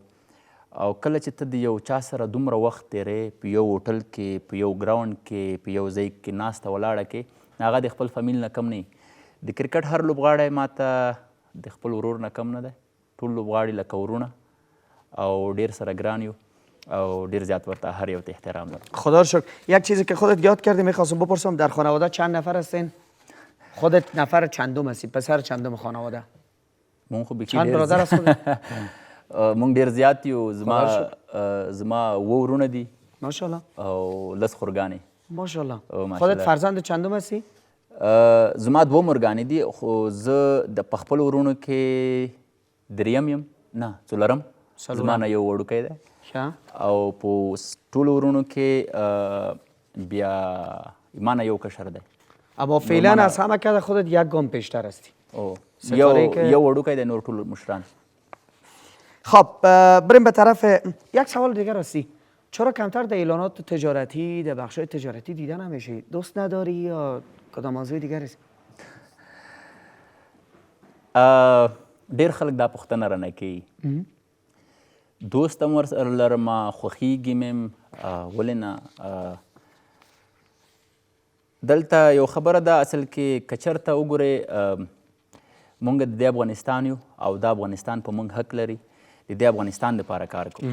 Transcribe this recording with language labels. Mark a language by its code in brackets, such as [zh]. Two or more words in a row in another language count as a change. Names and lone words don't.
[ps] او کله چې ته د یو چا سره دومره وخت تېرې په یو هوټل کې، په یو ګراوند کې، په یو ځای کې ناسته ولاړه کې، هغه د خپل فامیل نه کم نه وي. د کرکټ هر لوبغاړی ماته د خپل ورور نه کم نه دی. ټول لوبغاړي لکه ورونه او ډېر سره ګران یو او ډېر زیات ورته هر یو ته احترام دارم. [fa] خدا رو شکر. یک چیزی که خودت یاد کردی میخواستم بپرسم، در خانواده چند نفر هستین؟ خودت نفر چندم هستی؟ پسر چندم خانواده؟ [ps] مونږ خو بیخي [fa] چند برادر هست خودت؟ [ps] مونږ ډېر زیات یو. زما اووه ورونه دي ماشاءالله او لس خورګانې. ماشاءالله. [fa] خودت فرزند چندم هستی؟ [ps] زما دوه مورګانې دي، خو زه د په خپلو ورونو کې دریم یم، نه څلورم. زما نه یو وړوکی دی او په ټولو ورونو کې بیا ما نه یو کشر دی. [fa] اما فعلا از همه که خودت یک گام پیشتر هستی. [ps] یو وړوکی دی، نور ټول مشران. [fa] خب بریم به طرف یک سوال دیگر هستی. چرا کمتر در اعلانات تجارتی، در بخش‌های تجارتی دیده نمیشی؟ دوست نداری یا کدام موضوع دیگر است؟ [ps] ډېر خلک دا پوښتنه رانه کوي. دوست هم ورسره لرم، خوښیږي مې هم، ولې نه. دلته یو خبره ده، اصل کې که چېرته وګورئ مونږ د دې افغانستان یو او دا افغانستان په مونږ حق لري د دې افغانستان دپاره کار کوو.